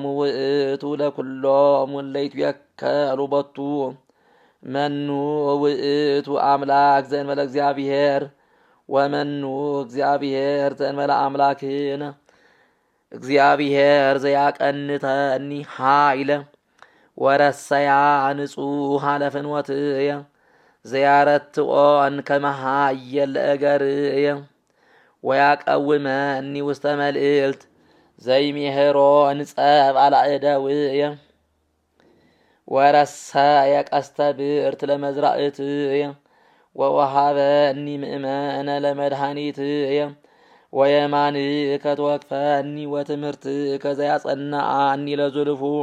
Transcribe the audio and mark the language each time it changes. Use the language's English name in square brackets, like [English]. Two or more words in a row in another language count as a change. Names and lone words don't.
[Geez] ውእቱ ለኩሎሙ እለ ይትወከሉ ቦቱ መኑ ውእቱ አምላክ ዘእንበለ እግዚአብሔር ወመኑ እግዚአብሔር ዘእንበለ አምላክነ እግዚአብሔር ዘያቀንተኒ ኃይለ ወረሰያ ንጹሐ ለፍኖትየ ዘያረትዖን ከመ ኃየል ለእገርየ ወያቀውመኒ ውስተ መልዕልት ዘይሜህሮን ጸብ አላእደውየ ወረሰየ ቀስተ ብርት ለመዝራእትየ ወወሃበኒ ምእመነ ለመድኃኒትየ ወየማንከ ተወክፈኒ ወትምህርትከ ዘያጸንዓኒ ለዝልፉ